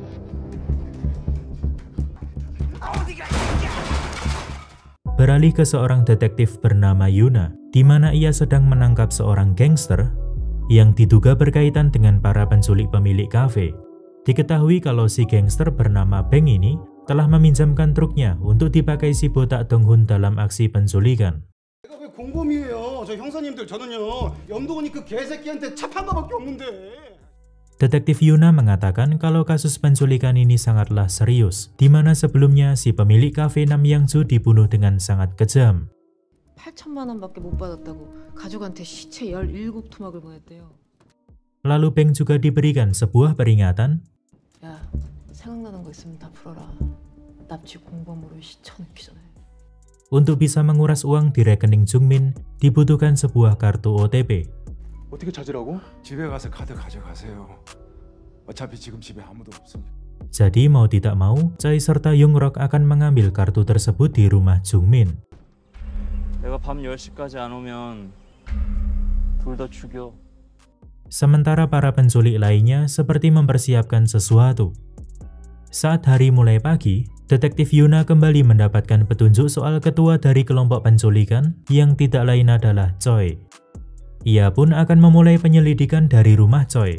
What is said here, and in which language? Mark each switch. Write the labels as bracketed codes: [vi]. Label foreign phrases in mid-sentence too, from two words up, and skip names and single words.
[id] Beralih ke seorang detektif bernama Yuna, di mana ia sedang menangkap seorang gangster yang diduga berkaitan dengan para penculik pemilik kafe. Diketahui kalau si gangster bernama Beng ini telah meminjamkan truknya untuk dipakai si botak Dong-hun dalam aksi penculikan. [ko] 공범이에요. 저 형사님들 저는요 염도근이 그 개새끼한테 차판 거밖에 없는데. [id] Detektif Yuna mengatakan kalau kasus penculikan ini sangatlah serius, di mana sebelumnya si pemilik kafe Namyangju dibunuh dengan sangat kejam. [ko] 8천만 원밖에 못 받았다고 가족한테 시체 17토막을 보냈대요. [id] Lalu Beng juga diberikan sebuah peringatan. [ko] 야, 생각나는 거 있으면 다 풀어라. 납치 공범으로 시쳐 넣기 전에. [id] Untuk bisa menguras uang di rekening Jung-min, dibutuhkan sebuah kartu OTP. [ko] 어떻게 찾으라고? 집에 가서 카드 가져가세요. 어차피 지금 집에 아무도 없으니까. [id] Jadi mau tidak mau, Choi serta Young-rok akan mengambil kartu tersebut di rumah Jung-min. [ko] 내가 밤 10시까지 안 오면 둘 다 죽여. [id] Sementara para penculik lainnya seperti mempersiapkan sesuatu. Saat hari mulai pagi, Detektif Yuna kembali mendapatkan petunjuk soal ketua dari kelompok penculikan yang tidak lain adalah Choi. Ia pun akan memulai penyelidikan dari rumah Choi.